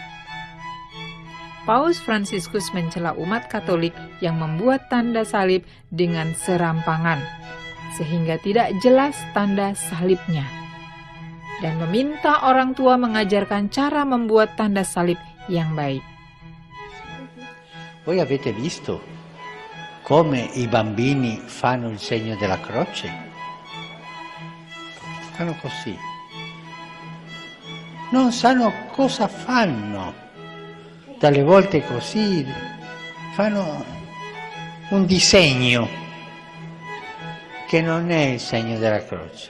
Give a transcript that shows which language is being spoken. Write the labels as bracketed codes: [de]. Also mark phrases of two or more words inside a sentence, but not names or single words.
[id] Paus Fransiskus mencela umat Katolik yang membuat tanda salib dengan serampangan, sehingga tidak jelas tanda salibnya, dan meminta orang tua mengajarkan cara membuat tanda salib yang baik. [it] Voi avete visto come i bambini fanno il segno della croce? Fanno così. Non sanno cosa fanno. Dalle volte così fanno un disegno che non è il segno della croce.